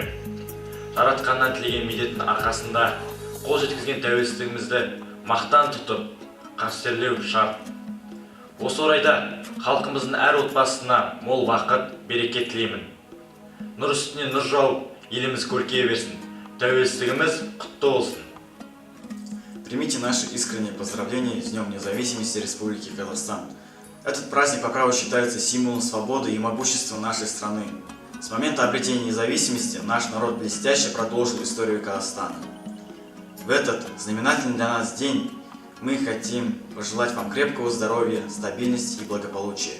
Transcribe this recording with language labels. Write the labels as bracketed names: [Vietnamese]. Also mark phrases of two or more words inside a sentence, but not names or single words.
[Kazakh] Жаратқаннан тілеген медеттің арқасында қол жеткізген тәуелсіздігімізді мақтан тұтып, қастерлеу шарт. Осы орайда халқымыздың әр отбасына мол бақыт, береке тілеймін. Нұр үстіне нұр жауып, еліміз көркейе берсін. Тәуелсіздігіміз құтты болсын. [Russian] Примите наши искренние поздравления с Днем Независимости Республики Казахстан. Этот праздник по праву считается символом свободы и могущества нашей страны. С момента обретения независимости наш народ блестяще продолжил историю Казахстана. В этот знаменательный для нас день мы хотим пожелать вам крепкого здоровья, стабильности и благополучия.